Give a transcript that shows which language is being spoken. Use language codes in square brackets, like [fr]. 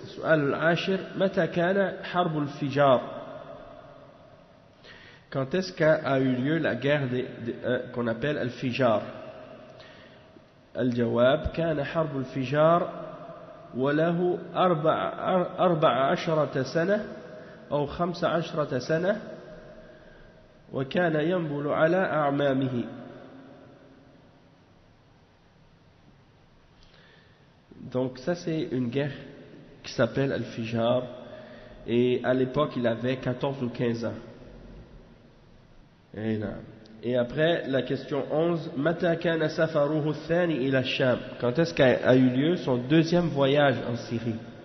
[ar] السؤال العاشر. متى كان حرب الفجار. [fr] Quand est-ce qu'a eu lieu la guerre qu'on appelle Al-Fijar? [ar] Al-Jawab, كان حرب الفجار وله 14 سنة أو 15 سنة وكان ينبل على أعمامه. [fr] Donc ça c'est une guerre qui s'appelle Al-Fijar, et à l'époque il avait 14 ou 15 ans. Et après la question 11, [ar] متى كان سفره الثاني إلى الشام? [fr] Quand est-ce qu'a eu lieu son deuxième voyage en Syrie?